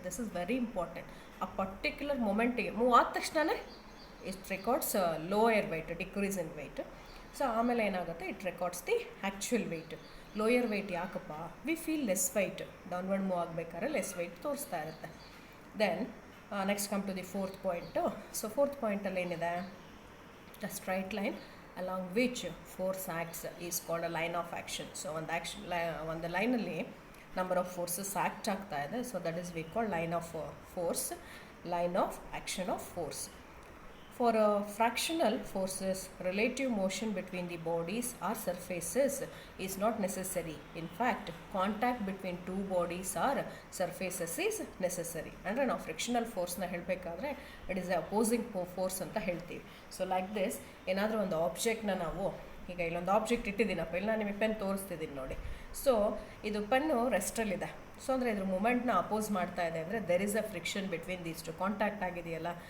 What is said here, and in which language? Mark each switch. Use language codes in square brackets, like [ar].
[en] This is very important. [kn] ಆ particular ಮೊಮೆಂಟಿಗೆ move ಆದ ತಕ್ಷಣವೇ [en] It records lower weight, decrease in weight. So [kn] ಆಮೇಲೆ ಏನಾಗುತ್ತೆ, [en] It records the actual weight. Lower weight ಯಾಕಪ್ಪ, we feel less weight, downward move ಆಗಬೇಕಾದ್ರೆ less weight [kn] ತೋರಿಸ್ತಾ ಇರುತ್ತೆ. [en] Then next come to the fourth point. So [kn] fourth ಪಾಯಿಂಟಲ್ಲಿ ಏನಿದೆ, [en] The straight line along which force acts is called a line of action. So ಒಂದು ಲೈನಲ್ಲಿ number of forces act [kn] ಆಗ್ತಾ ಇದೆ, [en] So that is we call line of force, line of action of force. For fractional forces, relative motion between the bodies or surfaces is not necessary. In fact, contact between two bodies or surfaces is necessary. [kn] ಅಂದರೆ ನಾವು frictional ಫೋರ್ಸ್ನ ಹೇಳಬೇಕಾದ್ರೆ [en] it is a opposing force [kn] ಅಂತ ಹೇಳ್ತೀವಿ. So like this, ಏನಾದರೂ ಒಂದು ಆಬ್ಜೆಕ್ಟ್ನ ನಾವು, ಈಗ ಇಲ್ಲೊಂದು ಆಬ್ಜೆಕ್ಟ್ ಇಟ್ಟಿದ್ದೀನಪ್ಪ, ಇಲ್ಲಿ ನಾನು ನಿಮಗೆ ಪೆನ್ ತೋರಿಸ್ತಿದ್ದೀನಿ ನೋಡಿ. ಸೊ ಇದು ಪೆನ್ನು ರೆಸ್ಟಲ್ಲಿದೆ, ಸೊ ಅಂದರೆ ಇದ್ರ ಮೂಮೆಂಟ್ನ ಅಪೋಸ್ ಮಾಡ್ತಾ ಇದೆ ಅಂದರೆ [en] there is a friction between these two, [kn] contact ಆಗಿದೆಯಲ್ಲ.